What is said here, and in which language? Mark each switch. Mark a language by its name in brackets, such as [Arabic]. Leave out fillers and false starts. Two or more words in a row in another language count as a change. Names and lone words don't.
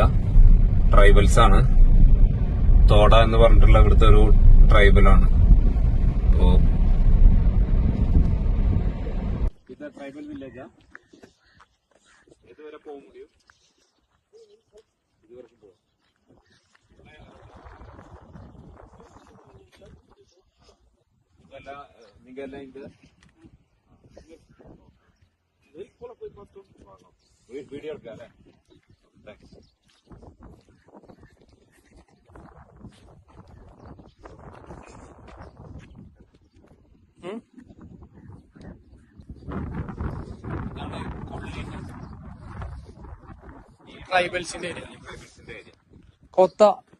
[Malayalam] ട്രൈബൽസ് ആണ്. തോട എന്ന് പറഞ്ഞിട്ടുള്ള ഇവിടുത്തെ ഒരു ട്രൈബലാണ്. അപ്പോ ഇത് ട്രൈബൽ വില്ലേജാ. ഇതുവരെ പോകാൻ முடியும். ഇതുവരെ പോകാം. [Tamil] நீங்க இந்த வீடியோ எடுக்காத. தேங்க்ஸ். [Malayalam] ട്രൈബൽസിന്റെ ഏരിയ. കോത്താസ്.